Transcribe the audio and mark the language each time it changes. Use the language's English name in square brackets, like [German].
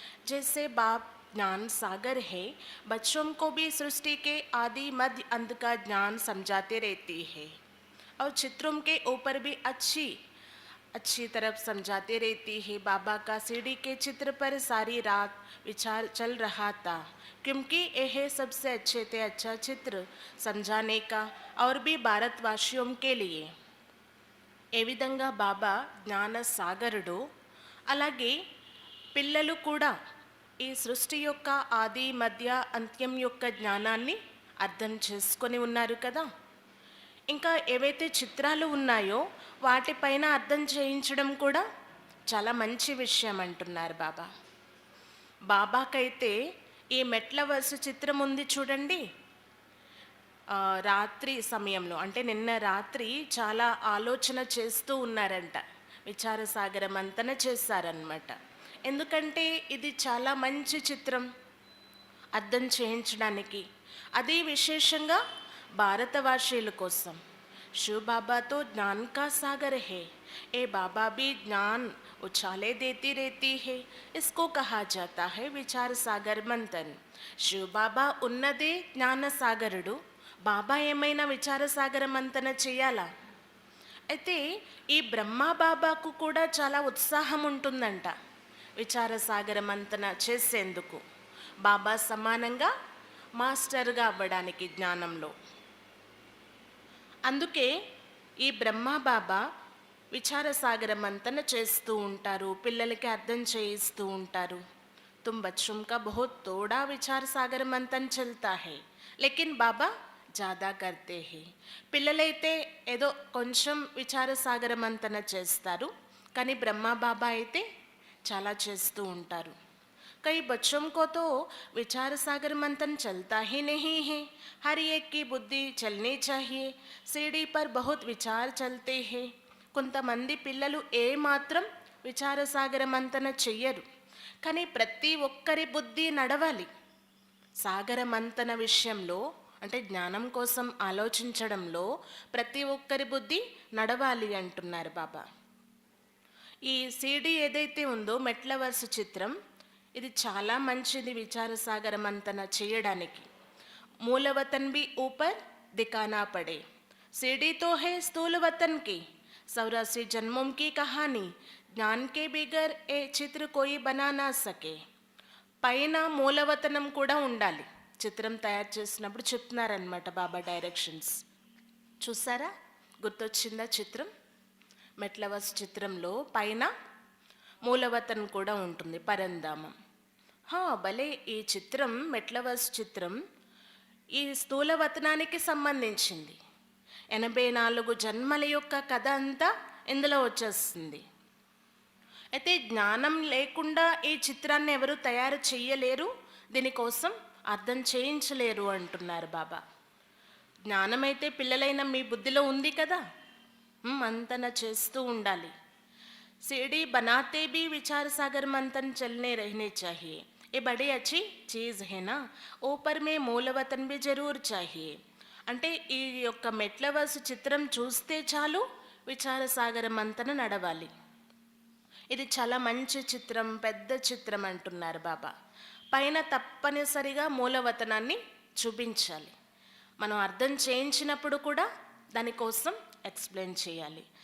[Hindi] జైసే బాప్ ज्ञान सागर है, बच्चों को भी सृष्टि के आदि मध्य अंत का ज्ञान समझाते रहती है और चित्रों के ऊपर भी अच्छी तरफ समझाते रहती है. बाबा का सीढ़ी के चित्र पर सारी रात विचार चल रहा था, क्योंकि यह सबसे अच्छे से अच्छा चित्र समझाने का और भी भारतवासियों के लिए. [Telugu] ఏ విధంగా బాబా జ్ఞాన సాగరుడు, అలాగే పిల్లలు కూడా ఈ సృష్టి యొక్క ఆది మధ్య అంత్యం యొక్క జ్ఞానాన్ని అర్థం చేసుకొని ఉన్నారు కదా. ఇంకా ఏవైతే చిత్రాలు ఉన్నాయో వాటిపైన అర్థం చేయించడం కూడా చాలా మంచి విషయం అంటున్నారు బాబా. బాబాకైతే ఈ మెట్ల వరుస చిత్రం ఉంది చూడండి, రాత్రి సమయంలో అంటే నిన్న రాత్రి చాలా ఆలోచన చేస్తూ ఉన్నారంట, విచారసాగర మంతన చేశారన్నమాట. ఎందుకంటే ఇది చాలా మంచి చిత్రం అర్థం చేయించడానికి, అది విశేషంగా భారతవాసీల కోసం. [Hindi] शिव बाबा तो ज्ञान का सागर है, ए बाबा भी ज्ञान उछाले देती रहती है। इसको कहा जाता है विचार सागर मंथन। [Telugu] शिव बाबा ఉన్నదే జ్ఞాన సాగరుడు, బాబా ఏమైనా విచార సాగర మంతన చేయాలా? అయితే ఈ బ్రహ్మ బాబాకు కూడా చాలా ఉత్సాహం ఉంటుందంట విచార సాగర మంతన చేసేందుకు, బాబా సమానంగా మాస్టర్గా అవ్వడానికి జ్ఞానంలో. అందుకే ఈ బ్రహ్మ బాబా విచార సాగర మంతన చేస్తూ ఉంటారు, పిల్లలకి అర్థం చేయిస్తూ ఉంటారు. [Hindi] तुम बच्चों का बहुत थोड़ा विचार सागर मंथन चलता है, लेकिन बाबा ज़्यादा करते हैं. [Telugu] పిల్లలైతే ఏదో కొంచెం విచార సాగర మంతన చేస్తారు, కానీ బ్రహ్మ బాబా అయితే చాలా చేస్తూ ఉంటారు. [Hindi] कई बच्चों को तो विचार सागर मंथन चलता ही नहीं है. हर एक की बुद्धि चलनी चाहिए. सीढ़ी पर बहुत विचार चलते हैं. [Telugu] కొంతమంది పిల్లలు ఏ మాత్రం విచార సాగర మంతన చెయ్యరు, కానీ ప్రతి ఒక్కరి బుద్ధి నడవాలి. సాగర మంతన విషయంలో అంటే జ్ఞానం కోసం ఆలోచించడంలో ప్రతి ఒక్కరి బుద్ధి నడవాలి అంటున్నారు బాబా. ఈ సీడీ ఏదైతే ఉందో మెట్ల వరుస చిత్రం, ఇది చాలా మంచిది విచార సాగర మంతన చేయడానికి. [Hindi] మూల వతన్ भी ऊपर दिखाना पड़े. सीढ़ी तो है स्थूल वतन की, 84 जन्मों की कहानी. ज्ञान के बिगर [Telugu] ఏ చిత్ర [Hindi] कोई बना ना सके. [Telugu] పైన మూలవతనం కూడా ఉండాలి. చిత్రం తయారు చేసినప్పుడు చెప్తున్నారనమాట బాబా డైరెక్షన్స్. చూసారా, గుర్తొచ్చిందా చిత్రం? మెట్లవస్ చిత్రంలో పైన మూలవతన్ కూడా ఉంటుంది, పరంధామం. భలే, ఈ చిత్రం మెట్లవస్ చిత్రం ఈ స్థూలవతనానికి సంబంధించింది. 84 జన్మల యొక్క కథ అంతా ఇందులో వచ్చేస్తుంది. అయితే జ్ఞానం లేకుండా ఈ చిత్రాన్ని ఎవరు తయారు చెయ్యలేరు, దీనికోసం అర్థం చేయించలేరు అంటున్నారు బాబా. జ్ఞానమైతే పిల్లలైన మీ బుద్ధిలో ఉంది కదా, మంతన చేస్తూ ఉండాలి. [Hindi] सीढ़ी बनाते भी विचार सागर मंथन चलने रहने चाहिए. ये बड़ी अच्छी चीज़ है ना. ऊपर में मूलवतन भी जरूर चाहिए. [Telugu] అంటే ఈ యొక్క మెట్ల వరుస చిత్రం చూస్తే చాలు విచార సాగర మంతన నడవాలి. ఇది చాలా మంచి చిత్రం, పెద్ద చిత్రం అంటున్నారు బాబా. పైన తప్పనిసరిగా మూలవతనాన్ని చూపించాలి. మనం అర్థం చేయించినప్పుడు కూడా దానికోసం एक्सप्लेन చేయాలి.